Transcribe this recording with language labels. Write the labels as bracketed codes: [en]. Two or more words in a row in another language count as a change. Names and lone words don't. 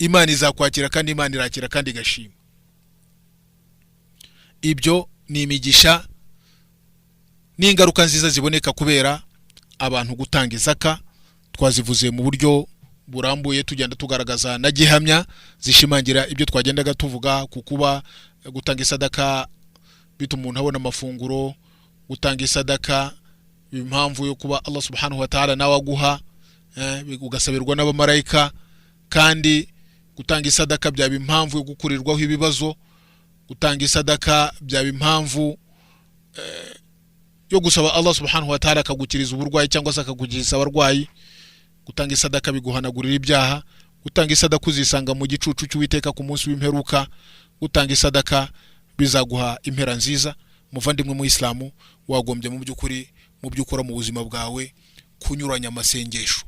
[rw] Imana izakwakira kandi Imana irakira kandi igashima. Ibyo ni imigisha n'ingaruka nziza ziboneka kubera abantu gutanga izaka. Twazivuze mu buryo burambuye tugenda tugaragaza na gihamya zishimangira ibyo twagendaga tuvuga, kukuba gutanga isadaka bituma umuntu abona amafunguro, gutanga isadaka impamvu yo kuba [ar] الله سبحانه وتعالى [rw] nawe aguha, ugasabirwa n'abamarayika, kandi gutanga isadaka byaba impamvu yo gukurirwaho ibibazo, gutanga isadaka byaba impamvu yo gusaba [ar] الله سبحانه وتعالى [rw] akagukiriza uburwayi cyangwa se akagukiriza abarwayi. Gutanga isadaka biguhanagurira ibyaha, gutanga isadaka uzisanga mu gicucu cy'Uwiteka ku munsi w'imperuka, gutanga isadaka bizaguha impera nziza. Muvandimwe mu Islamu, wagombye mu by'ukuri mu by'ukora mu buzima bwawe kunyuranya amasengesho.